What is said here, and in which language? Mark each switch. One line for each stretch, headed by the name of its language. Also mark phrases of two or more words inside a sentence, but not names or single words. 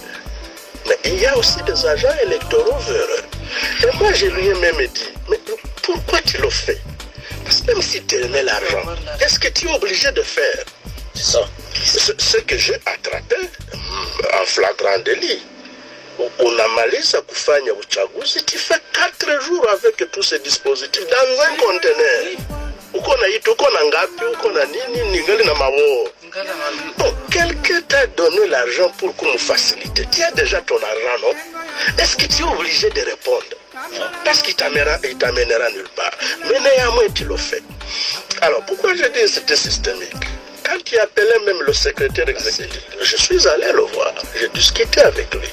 French: Mais il y a aussi des agents électoraux véreux. Et moi, je lui ai même dit, mais pourquoi tu le fais? Parce que même si tu aimais l'argent, est-ce que tu es obligé de faire? C'est ça. Ce que j'ai attrapé en flagrant délit.
Swahili: Unamaliza kufanya uchaguzi,
French: tu fais 4 jours avec tous ces dispositifs dans un conteneur.
Swahili: Uko na itu, uko na ngapi, uko na nini, ningali na mawo.
French: Bon, quelqu'un t'a donné l'argent pour qu'on nous facilite. Tu as déjà ton argent, non? Est-ce que tu es obligé de répondre? Parce qu'il t'amènera nulle part. Mais néanmoins, tu le fais. Alors, pourquoi je dis que c'était systémique? Quand il appelait même le secrétaire exécutif, je suis allé le voir, j'ai discuté avec lui.